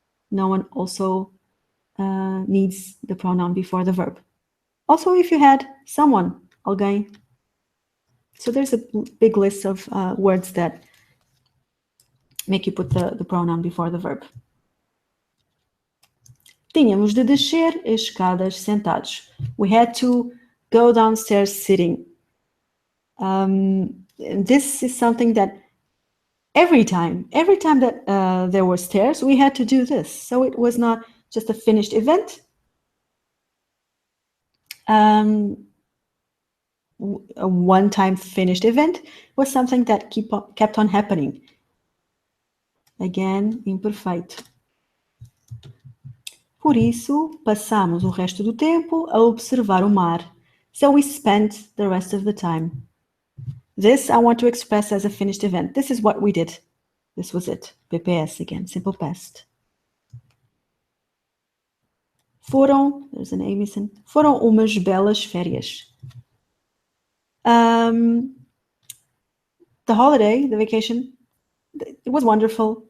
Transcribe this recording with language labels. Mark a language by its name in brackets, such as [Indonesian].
[English] No one also needs the pronoun before the verb. Also, if you had someone, alguém. So there's a big list of words that make you put the pronoun before the verb. [Portuguese] Tínhamos de descer as escadas sentados. [English] We had to go downstairs sitting. This is something that every time that there were stairs, we had to do this. So it was not just a finished event. A one-time finished event was something that kept on happening. Again, imperfeito. [Portuguese] Por isso, passamos o resto do tempo a observar o mar. [English] So we spent the rest of the time. This I want to express as a finished event. This is what we did. This was it. PPS again, simple past. Foram, there's an A missing. [Portuguese] Foram umas belas férias. [English] The holiday, the vacation, it was wonderful.